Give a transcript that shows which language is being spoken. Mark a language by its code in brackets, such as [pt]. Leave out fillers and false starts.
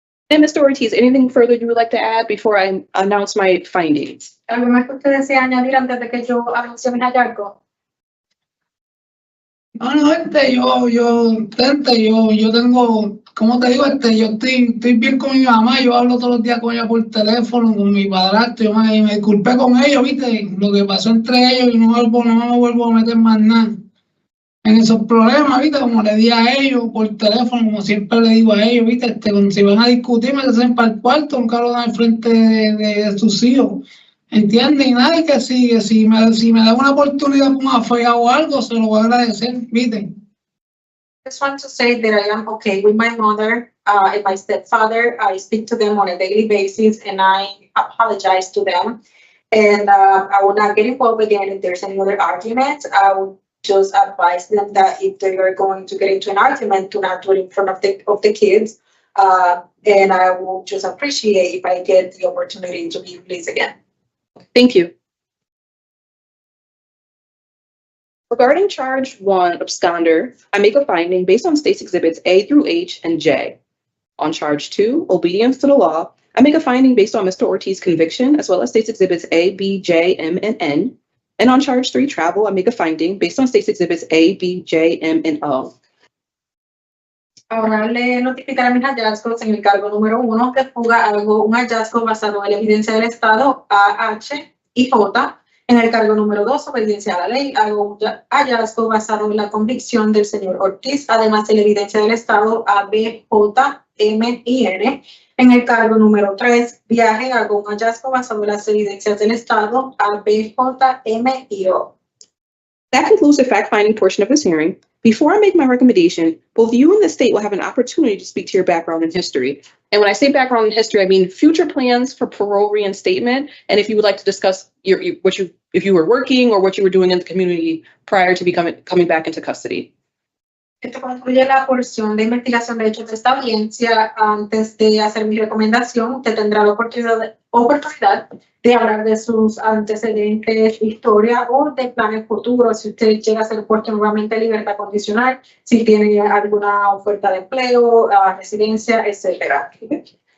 [en] And Mr. Ortiz, anything further you would like to add before I announce my findings? [es] ¿Algo más que usted desea añadir antes de que yo anuncie mis hallazgos? No, yo tengo, como te digo, yo estoy bien con mi mamá, yo hablo todos los días con ella por teléfono, con mi padrastro, y me disculpé con ellos, ¿viste? Lo que pasó entre ellos y no me vuelvo a meter más nada. en esos problemas, ¿viste? Como le di a ellos por teléfono, como siempre le digo a ellos, ¿viste? Cuando se van a discutir, me hacen para el cuarto, nunca lo dan al frente de sus hijos, ¿entiendes? Y nada, y que si me dan una oportunidad con una fea o algo, se lo voy a agradecer, ¿viste? [en] Just want to say that I am okay with my mother and my stepfather. I speak to them on a daily basis and I apologize to them. And I will not get involved again if there's any other arguments. I would just advise them that if they are going to get into an argument, to not do it in front of the kids. And I will just appreciate if I get the opportunity to be released again. Thank you. Regarding charge 1, absconder, I make a finding based on state's exhibits A through H and J. On charge 2, obedience to the law, I make a finding based on Mr. Ortiz's conviction, as well as state's exhibits A, B, J, M, and N. And on charge 3, travel, I make a finding based on state's exhibits A, B, J, M, and O. [es] Ahora le notificaré mis hallazgos en el cargo número 1 de fuga. Hago un hallazgo basado en la evidencia del Estado A, H y J. En el cargo número 2, obediencia a la ley, hago un hallazgo basado en la convicción del señor Ortiz, además de la evidencia del Estado A, B, J, M y N. En el cargo número 3, viaje, hago un hallazgo basado en las evidencias del Estado A, B, J, M y O. [en] That concludes the fact-finding portion of this hearing. Before I make my recommendation, both you and the state will have an opportunity to speak to your background and history. And when I say background and history, I mean future plans for parole reinstatement, and if you would like to discuss if you were working or what you were doing in the community prior to coming back into custody. [es] Esto concluye la porción de investigación de hechos de esta audiencia. Antes de hacer mi recomendación, usted tendrá la oportunidad de hablar de sus antecedentes, historia o de planes futuros. Si usted llega a ser puesto nuevamente en libertad condicional, si tiene alguna oferta de empleo, residencia, etc.